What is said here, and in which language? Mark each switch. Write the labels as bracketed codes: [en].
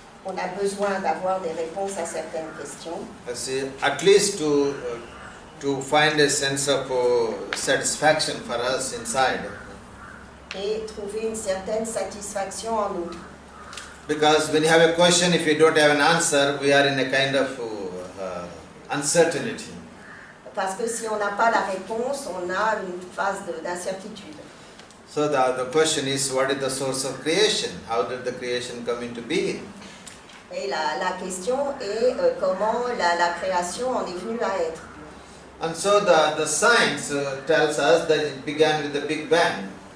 [fr] On a besoin d'avoir des réponses à certaines questions. [en] At least to find a sense of satisfaction for us inside. [fr] Et trouver une certaine satisfaction en nous. [en] Because when you have a question, if you don't have an answer, we are in a kind of uncertainty. [fr] Parce que si on n'a pas la réponse, on a une phase d'incertitude. [en] So the question is, what is the source of creation? How did the creation come into being? [fr] Et la question est comment la création en est venue à être. [en] And so the science tells us that it began with the Big Bang.